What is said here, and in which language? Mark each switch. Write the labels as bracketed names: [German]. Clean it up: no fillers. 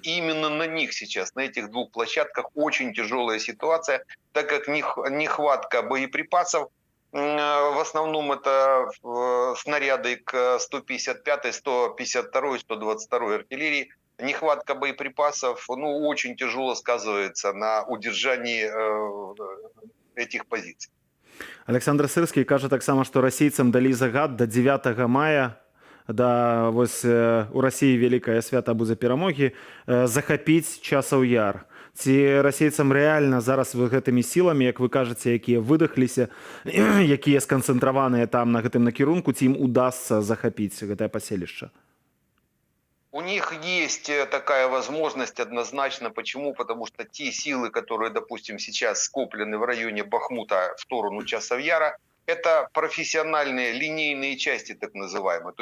[Russian] И именно на них сейчас, на этих двух площадках очень тяжелая ситуация, так как нехватка боеприпасов. В основном это снаряды к 155-й, 152-й, 122-й артиллерии. Нехватка боеприпасов очень тяжело сказывается на удержании этих позиций. [Belarusian] Александр Сырскі кажа таксама, што расейцам далі загад до 9 мая, у Расіі вялікае свята будзе перамогі, захапіць Часаў Яр. Ці расейцам рэальна зараз гэтымі сіламі, як вы кажаце, якія выдахліся, якія сканцэнтраваныя там на гэтым накірунку, ці ім удасца захапіць гэтае паселішча? [Russian] У них есть такая возможность однозначно. Почему? Потому что те силы, которые, допустим, сейчас скоплены в районе Бахмута в сторону Часов Яра, это профессиональные линейные части, так называемые.